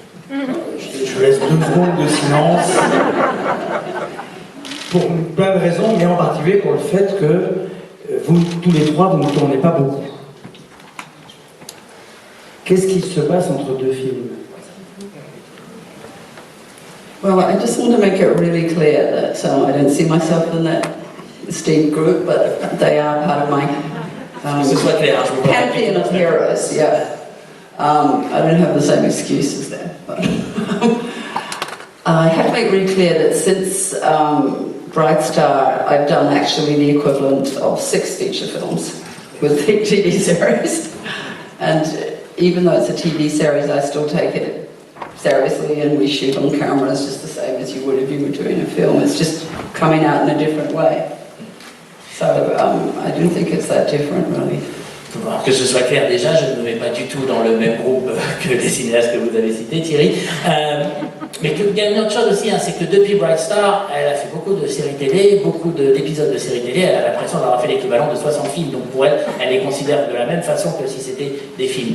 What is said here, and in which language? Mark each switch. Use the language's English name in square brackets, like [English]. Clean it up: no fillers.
[French] Je vous laisse 2 secondes de silence pour plein de raisons, mais en particulier pour le fait que vous, tous les 3, vous ne tournez pas beaucoup. Qu'est-ce qui se passe entre 2 films? [English] Well, I just want to make it really clear that I don't see myself in that esteemed group, but they are part of my pantheon of heroes, yeah. I don't have the same excuses there. But I have to make really clear that since Bright Star, I've done actually the equivalent of 6 feature films with the TV series. And even though it's a TV series, I still take it seriously, and we shoot on cameras just the same as you would if you were doing a film. It's just coming out in a different way. So I don't think it's that different, really. [French] Que ce soit clair, déjà, je ne me mets pas du tout dans le même groupe que les cinéastes que vous avez cités, Thierry. Mais il y a une autre chose aussi, c'est que depuis Bright Star, elle a fait beaucoup de séries télé, beaucoup d'épisodes de séries télé. Elle a l'impression d'avoir fait l'équivalent de 60 films. Donc pour elle, elle les considère de la même façon que si c'était des films.